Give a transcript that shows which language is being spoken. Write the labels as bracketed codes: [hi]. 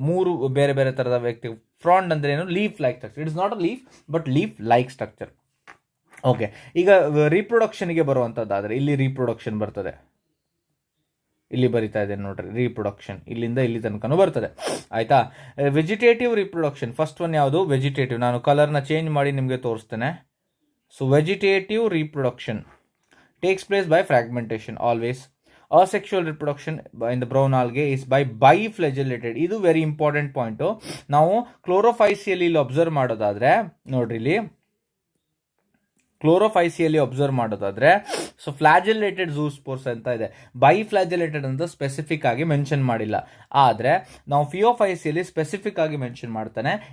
[kn] 3 ಬೇರೆ ಬೇರೆ ಥರದ ವ್ಯಕ್ತಿ. ಫ್ರಾಂಡ್ ಅಂದ್ರೆ ಏನು, [en] Leaf like structure. It is not a leaf but leaf like structure. [kn] Okay, ಈಗ ರೀಪ್ರೊಡಕ್ಷನ್ಗೆ ಬರುವಂಥದ್ದಾದರೆ ಇಲ್ಲಿ ರೀಪ್ರೊಡಕ್ಷನ್ ಬರ್ತದೆ, ಇಲ್ಲಿ ಬರಿತಾ ಇದೆ ನೋಡ್ರಿ, ರೀಪ್ರೊಡಕ್ಷನ್ ಇಲ್ಲಿಂದ ಇಲ್ಲಿ ತನಕನೂ ಬರ್ತದೆ, ಆಯ್ತಾ. [en] Vegetative reproduction, first one ಯಾವುದು, vegetative. [kn] ನಾನು ಕಲರ್ನ ಚೇಂಜ್ ಮಾಡಿ ನಿಮಗೆ ತೋರಿಸ್ತೇನೆ. [en] So vegetative reproduction takes place by fragmentation always. Asexual reproduction in the brown algae is by biflagellated. [kn] ಇದು ವೆರಿ ಇಂಪಾರ್ಟೆಂಟ್ ಪಾಯಿಂಟು. ನಾವು ಕ್ಲೋರೋಫೈಸಿಯಲ್ಲಿ ಅಬ್ಸರ್ವ್ ಮಾಡೋದಾದ್ರೆ ನೋಡ್ರಿ, ಇಲ್ಲಿ ಕ್ಲೋರೋಫೈಸಿಯಲ್ಲಿ ಅಬ್ಸರ್ವ್ ಮಾಡೋದಾದ್ರೆ, ಸೊ ಫ್ಲಾಜೆಲ್ಲೇಟೆಡ್ ಝೂಸ್ಪೋರ್ಸ್ ಅಂತ ಇದೆ. ಬೈಫ್ಲಾಜೆಲ್ಲೇಟೆಡ್ ಅಂತ ಸ್ಪೆಸಿಫಿಕ್ ಆಗಿ ಮೆನ್ಷನ್ ಮಾಡಿಲ್ಲ. ಆದರೆ ನಾವು FeO5Cl ಸ್ಪೆಸಿಫಿಕ್ ಆಗಿ ಮೆನ್ಷನ್ ಮಾಡ್ತಾನೆ.